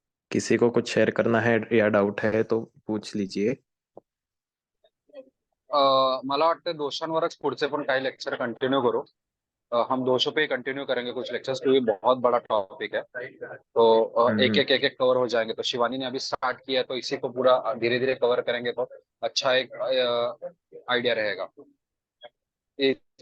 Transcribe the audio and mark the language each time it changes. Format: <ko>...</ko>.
<hi>किसी को कुछ शेयर करना है या डाउट है तो पूछ लीजिए।</hi> <mr>मला वाटतं दोषांवरच पुढचे पण काही लेक्चर कंटिन्यू करू.</mr> <hi>हम दोषों पे कंटिन्यू करेंगे कुछ लेक्चर्स, क्योंकि बहुत बड़ा टॉपिक है। तो एक हम्म। एक एक एक कवर हो जाएंगे। तो शिवानी ने अभी स्टार्ट किया है, तो इसी को पूरा धीरे धीरे कवर करेंगे तो अच्छा एक आइडिया रहेगा। एक</hi>